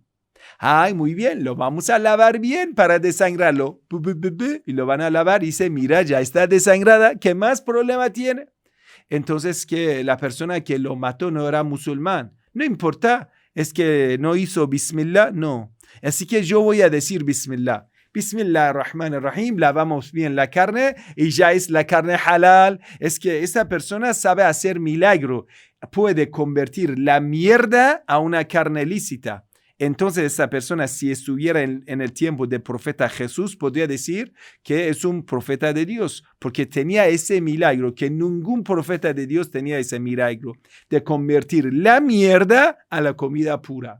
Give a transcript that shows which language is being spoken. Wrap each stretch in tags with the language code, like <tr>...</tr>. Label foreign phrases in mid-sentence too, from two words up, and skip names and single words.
<es>Ay, muy bien, lo vamos a lavar bien para desangrarlo. Y lo van a lavar y dice, mira, ya está desangrada. ¿Qué más problema tiene? Entonces, que la persona que lo mató no era musulmán. No importa, es que no hizo Bismillah, no. Así que yo voy a decir Bismillah.</es> <ar>بسم الله الرحمن الرحيم,</ar> <es>lavamos bien la carne y ya es la carne halal. Es que esa persona sabe hacer milagro. Puede convertir la mierda a una carne lícita. Entonces esa persona, si estuviera en el tiempo del profeta Jesús, podría decir que es un profeta de Dios, porque tenía ese milagro, que ningún profeta de Dios tenía ese milagro, de convertir la mierda a la comida pura.</es>